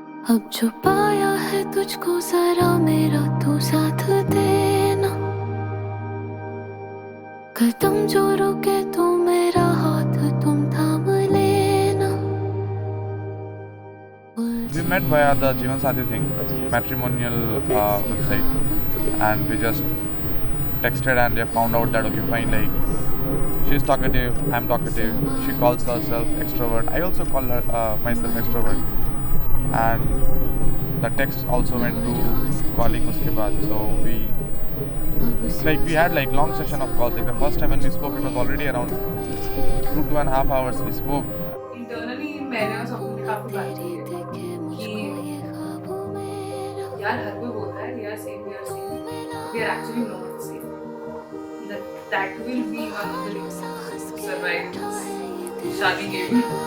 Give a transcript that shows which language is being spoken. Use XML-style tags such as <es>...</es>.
<hi>अब जो पाया है तुझको जरा मेरा तू साथ देना, कदम जो रुके तो मेरा हाथ तुम थाम लेना।</hi> <en>We met via the Jeevan Sathi thing, matrimonial website, and we just texted and they found out that okay fine, like she's talkative, I'm talkative, she calls herself extrovert, I also call her myself extrovert, and the text also went to calling</en> <hi>uske baad.</hi> <en>So we had like long session of calls. Like the first time when we spoke it was already around 2.5 hours we spoke.</en> <hi>Internally मैंने और सबको ने काफी बात की है कि यार हर कोई बोलता है</hi> <en>we are same, we are actually not the same. That will be one of the reasons to survive this</en> <hi>शादी के भी.</hi>